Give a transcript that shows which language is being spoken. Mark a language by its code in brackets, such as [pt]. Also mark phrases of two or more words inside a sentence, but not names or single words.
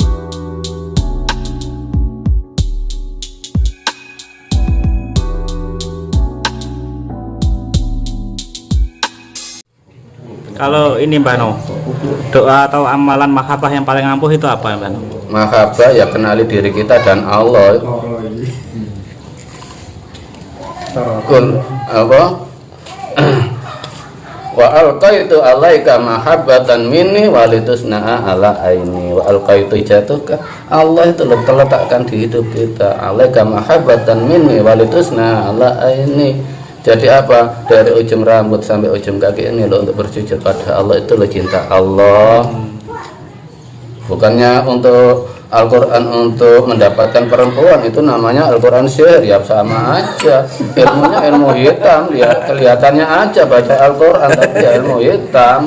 [id] Kalau ini Mbak No, doa atau amalan mahabbah yang paling ampuh itu apa Mbak No? Mahabbah ya kenali diri kita dan Allah. Kul apa? [ar] وألقيت عليك محبة مني ولتصنع على عيني. وألقيت [id] jatuhkan Allah itu letakkan di hidup kita. [ar] عليك محبة مني ولتصنع على عيني. [id] Jadi apa? Dari ujung rambut sampai ujung kaki ini loh, untuk bersujud pada Allah itu loh cinta Allah. Bukannya untuk Al-Quran untuk mendapatkan perempuan, itu namanya Al-Quran sihir, ya sama aja. Ilmunya ilmu hitam, ya kelihatannya aja baca Al-Quran tapi ya ilmu hitam.